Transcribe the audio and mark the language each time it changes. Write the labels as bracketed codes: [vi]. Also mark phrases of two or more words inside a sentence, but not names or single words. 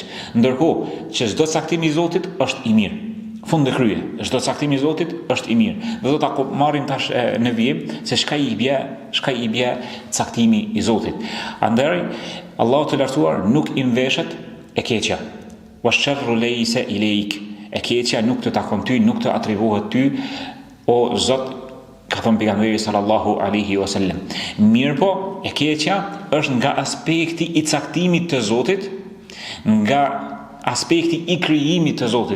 [sq] Ndërkohë që çdo caktim i Zotit është i mirë. Fund dhe krye, çdo caktim i Zotit është i mirë. Dhe do ta marrim tash në vijim se çka i bie caktimi i Zotit. Andaj Allahu të lartësuar nuk i mveshet e keqja. [ar] والشر ليس إليك. [sq] E keqja nuk të takon ty, nuk të atribuohet ty, o Zot, ka thënë pejgamberi [ar] صلى الله عليه وسلم. [sq] Mirë po, e keqja është nga aspekti i caktimit të Zotit, nga aspekti i krijimit të Zotit.